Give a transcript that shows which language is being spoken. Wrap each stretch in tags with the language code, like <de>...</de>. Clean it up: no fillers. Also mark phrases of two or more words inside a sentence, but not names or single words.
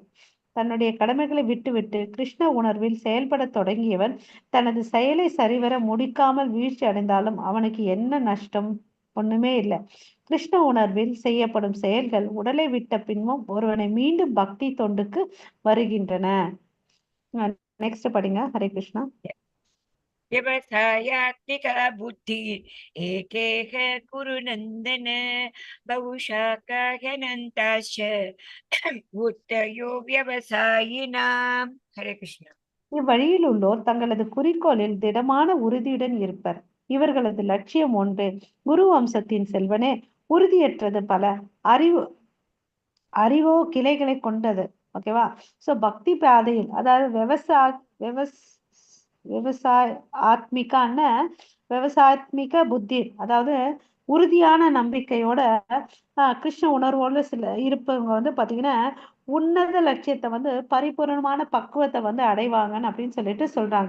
<ta>தன்னுடைய கடமைகளை விட்டுவிட்டு கிருஷ்ண உணர்வில் செயல்பட தொடங்கியவன் தனது செயலை சரிவர முடிக்காமல் வீழ்ச்சி அடைந்தாலும் அவனுக்கு என்ன நஷ்டம்? ஒண்ணுமே இல்லை. கிருஷ்ண உணர்வில் செய்யப்படும் செயல்கள் உடலை விட்ட பின்பும் ஒருவனை மீண்டும் பக்தி தொண்டுக்கு வருகின்றன. நெக்ஸ்ட் படிங்க. ஹரே கிருஷ்ணா.</ta> <sa>व्यवसायात्मिका बुद्धि एकेह कुरु नन्दन बहुशाखाह्यनन्ताश्च बुद्धयो व्यवसायिनाम्. हरे कृष्ण.</sa> <ta>இவ்வழியில் உள்ளோர் தங்களது குறிக்கோளில் திடமான உறுதியுடன் இருப்பர். இவர்களது லட்சியம் ஒன்று. குரு வம்சத்தின் செல்வனே, உறுதியற்றது பல, அறிவோ கிளைகளை கொண்டது. ஓகேவா? சோ பக்தி பாதையில், அதாவது</ta> <sa>व्यवसायात्मिका बुद्धि,</sa> <ta>அதாவது உறுதியான நம்பிக்கையோட கிருஷ்ண உணர்வோடு சில இருப்பவங்க வந்து பாத்தீங்கன்னா உன்னத லட்சியத்தை வந்து பரிபூர்ணமான பக்குவத்தை வந்து அடைவாங்கன்னு அப்படின்னு சொல்லிட்டு சொல்றாங்க.</ta>